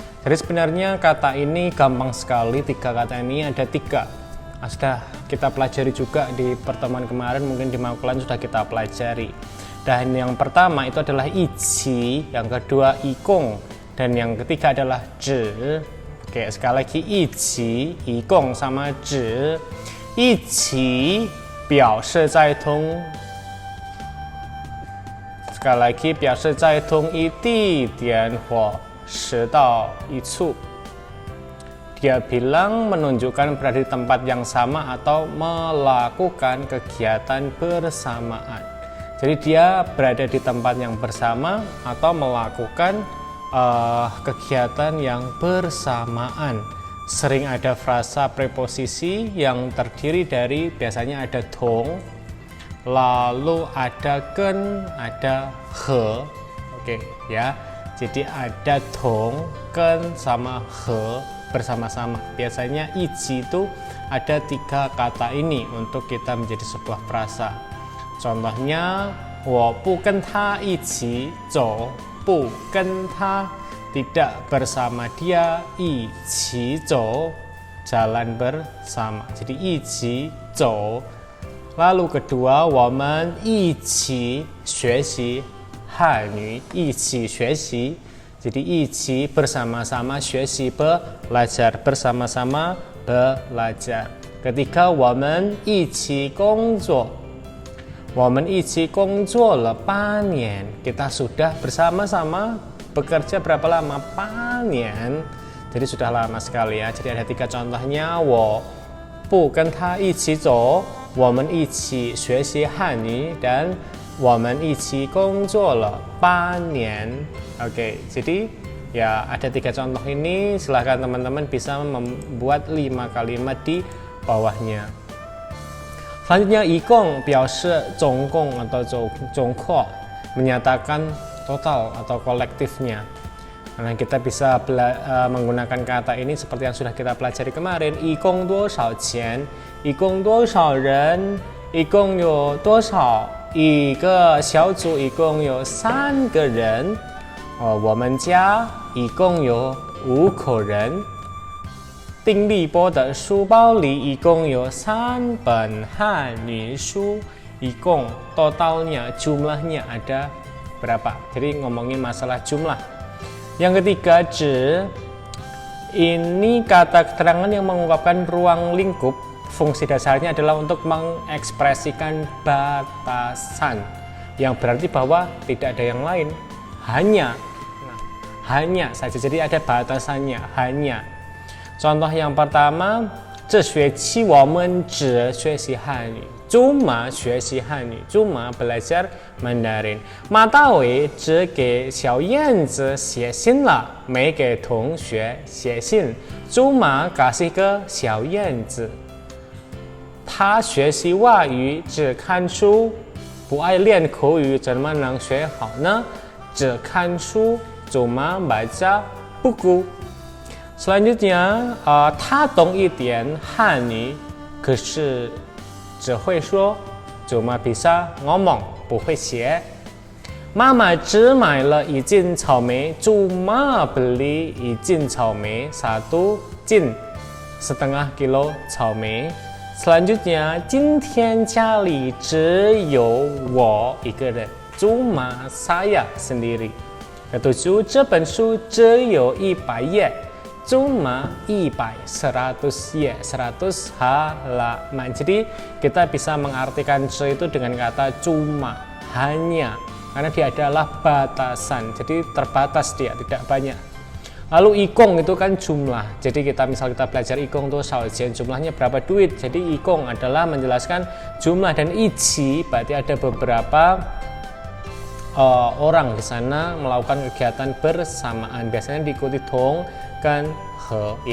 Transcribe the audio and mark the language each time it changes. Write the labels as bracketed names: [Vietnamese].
[Indonesian] Jadi sebenarnya kata ini gampang sekali, 3 kata ini ada 3. Sudah kita pelajari juga di pertemuan kemarin, mungkin di Makulan sudah kita pelajari. Dan yang pertama itu adalah ichi, yang kedua ikong, dan yang ketiga adalah zhi. Oke, sekali lagi ichi, ikong sama zhi. Ichi 表示在同 sekali lagi 表示在同一地点或时到一处. Dia bilang menunjukkan berada di tempat yang sama atau melakukan kegiatan bersamaan. Jadi dia berada di tempat yang bersama atau melakukan kegiatan yang bersamaan. Sering ada frasa preposisi yang terdiri dari biasanya ada dong, lalu ada ken, ada he. Oke ya, jadi ada dong, ken sama he bersama-sama. Biasanya ichi itu ada 3 kata ini untuk kita menjadi sebuah frasa. Contohnya, [Chinese] 我不跟他一起走不跟他 [Indonesian] tidak bersama dia [Chinese] 一起走 [Indonesian] jalan bersama. Jadi [Chinese] 一起走. [Indonesian] Lalu kedua [Chinese] 我们一起学习汉语 一起学习. [Indonesian] Jadi [Chinese] 一起 [Indonesian] bersama-sama [Chinese] 学习 [Indonesian] belajar bersama-sama belajar. Ketiga [Chinese] 我们一起工作 我们一起工作了8年. [Indonesian] Kita sudah bersama-sama bekerja berapa lama? [Chinese] 8年. [Indonesian] Jadi sudah lama sekali ya. Jadi ada 3 contohnya. [Chinese] 我不跟他一起走 我们一起学习汉语 dan 我们一起工作了8年. [Indonesian] Oke, jadi ya ada 3 contoh ini. Silahkan teman-teman bisa membuat 5 kalimat di bawahnya. Selanjutnya [Chinese] 一共 表示总共 [Indonesian] atau 总括 menyatakan total atau kolektifnya. Nah, kita bisa menggunakan kata ini seperti yang sudah kita pelajari kemarin. [Chinese] 一共多少钱 一共多少人 一共有多少 一个小组 一共有3个人 我们家一共有5口人 丁立波的书包里一共有3本汉语书 一共 [Indonesian] totalnya jumlahnya ada berapa. Jadi ngomongin masalah jumlah. Yang ketiga 指 ini kata keterangan yang mengungkapkan ruang lingkup. Fungsi dasarnya adalah untuk mengekspresikan batasan, yang berarti bahwa tidak ada yang lain, hanya. Nah, hanya saja, jadi ada batasannya, hanya. Contoh yang pertama [Chinese] 这学期我们只学习汉语 cuma 学习汉语 [Indonesian] cuma belajar Mandarin. [Chinese] 马大伟只给小燕子写信了，没给同学写信 [Indonesian] cuma kasih ke [Chinese] 小燕子。他学习外语只看书，不爱练口语，怎么能学好呢？只看书 [Indonesian] cuma baca buku. Selanjutnya [Chinese] 他懂一点汉语，可是只会说 [Indonesian] cuma bisa ngomong [Chinese] 不会写。妈妈只买了1斤草莓 [Indonesian] cuma beli [Chinese] 1斤草莓 1 斤 [Indonesian] setengah kilo [Chinese] 草莓。 [Indonesian] Selanjutnya [Chinese] 今天家里只有我一个人 [Indonesian] cuma saya sendiri. Ketujuh [Chinese] 这本书只有100页 cuma 100 页 [Indonesian] 100 halaman. Jadi kita bisa mengartikan ce itu dengan kata cuma, hanya, karena dia adalah batasan, jadi terbatas dia, tidak banyak. Lalu ikong itu kan jumlah, jadi kita belajar ikong itu saojian, jumlahnya berapa duit. Jadi ikong adalah menjelaskan jumlah, dan ichi berarti ada beberapa orang di sana melakukan kegiatan bersamaan, biasanya diikuti dong kan he.